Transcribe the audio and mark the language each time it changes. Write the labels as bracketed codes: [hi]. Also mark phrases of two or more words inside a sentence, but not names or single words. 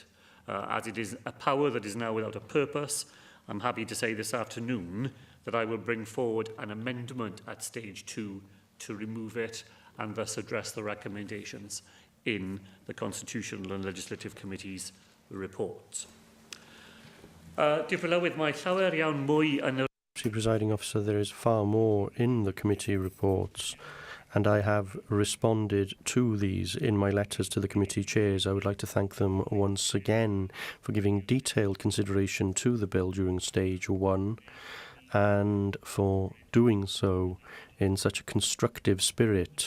[en] As it is a power that is now without a purpose, I'm happy to say this afternoon that I will bring forward an amendment at stage 2 to remove it and thus address the recommendations in the Constitutional and Legislative Committee's report. With my [cy] llawer iawn mwy yn y [en] Presiding Officer, there is far more in the committee reports, and I have responded to these in my letters to the committee chairs. I would like to thank them once again for giving detailed consideration to the bill during stage 1 and for doing so in such a constructive spirit.